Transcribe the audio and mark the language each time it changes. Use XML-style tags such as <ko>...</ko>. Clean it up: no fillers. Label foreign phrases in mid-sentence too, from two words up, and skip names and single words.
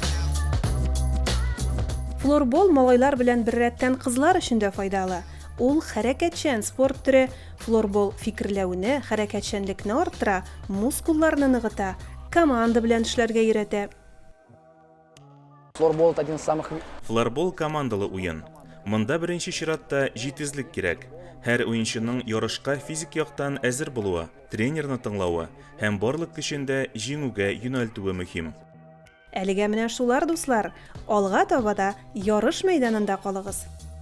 <tt>Флорбол малайлар белән бер рәттән кызлар өчен дә файдалы. Ул хәрәкәтчән спорт түре. Флорбол фикерләүне, хәрәкәтчәнлекне арттыра, мускулларны ныгыта, команда белән эшләргә өйрәтә.</tt> <ru>Флорбол один из самых...</ru> <tt>Флорбол командалы уен. Монда беренче чиратта җитезлек кирәк. Һәр уенчының ярышка физик яктан әзер булуы, тренерны тыңлавы һәм барлык көчендә җиңүгә юнәлтүе мөһим. Әлегә менә шулар, дуслар, алга таба да ярыш мәйданында калыгыз.</tt>